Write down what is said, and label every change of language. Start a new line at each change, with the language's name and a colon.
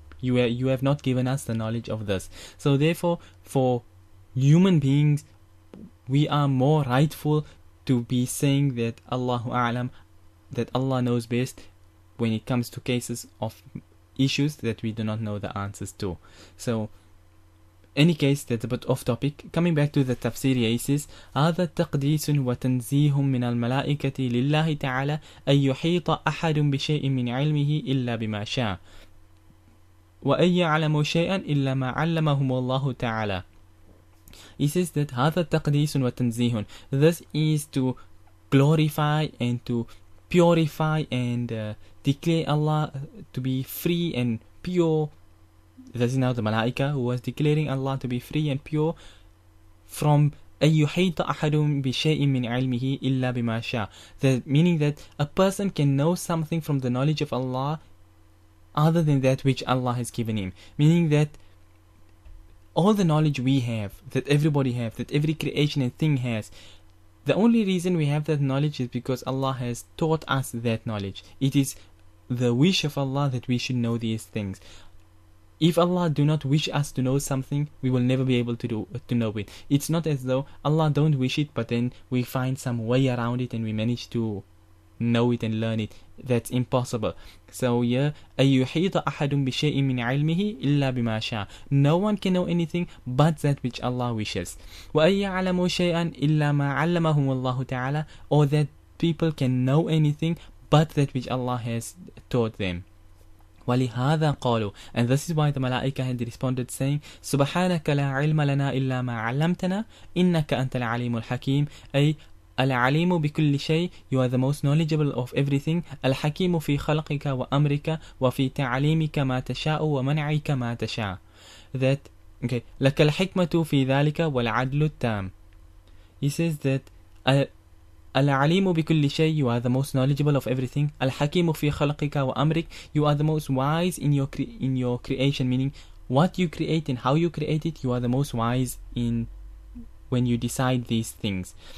English: You have not given us the knowledge of this. So therefore, for human beings, we are more rightful to be saying that Allahu A'lam, that Allah knows best, when it comes to cases of issues that we do not know the answers to. So any case, that's a bit off topic. Coming back to the tafsir, he says,
Arabic: هذا تقديس وتنزيه من الملائكة لله تعالى أن يحيط أحد بشيء من علمه إلا بما شاء وأن يعلم شيئا إلا ما علمهم الله تعالى.
English: He says that
Arabic: هذا تقديس وتنزيه,
English: this is to glorify and to purify and declare Allah to be free and pure. This is now the Malaika who was declaring Allah to be free and pure from
Arabic: أن يحيط أحد بشيء من علمه إلا بما شاء.
English: Meaning that a person can know something from the knowledge of Allah other than that which Allah has given him. Meaning that all the knowledge we have, that everybody has, that every creation and thing has, The only reason we have that knowledge is because Allah has taught us that knowledge. It is the wish of Allah that we should know these things. If Allah do not wish us to know something, we will never be able to know it. It's not as though Allah don't wish it, but then we find some way around it and we manage to know it and learn it. That's impossible. So yeah,
Arabic: أَيُّحِيطَ أَحَدٌ بِشَيْءٍ مِّنْ عِلْمِهِ إِلَّا بِمَا شَاءَ.
English: No one can know anything but that which Allah wishes.
Arabic: وَأَن يَعْلَمُوا شَيْئًا إِلَّا مَا عَلَّمَهُمُ اللَّهُ تَعَالَى.
English: Or that people can know anything but that which Allah has taught them.
Arabic: وَلِهَذَا قَالُوا.
English: And this is why the Malaika had responded saying,
Arabic: سُبْحَانَكَ لَا عِلْمَ لَنَا إِلَّا مَا عَلَّمْتَنَا إِنَّكَ أَنْتَ الْعَلِيمُ الْحَكِيمُ. أي العليم بكل شيء,
English: you are the most knowledgeable of everything.
Arabic: الحكيم في خلقك وأمرك وفي تعليمك ما تشاء ومنعك ما تشاء.
English: That, okay,
Arabic: لك الحكمة في ذلك والعدل التام.
English: He says that
Arabic: العليم بكل شيء,
English: you are the most knowledgeable of everything.
Arabic: الحكيم في خلقك وأمرك,
English: you are the most wise in your creation, meaning what you create and how you create it, you are the most wise in when you decide these things.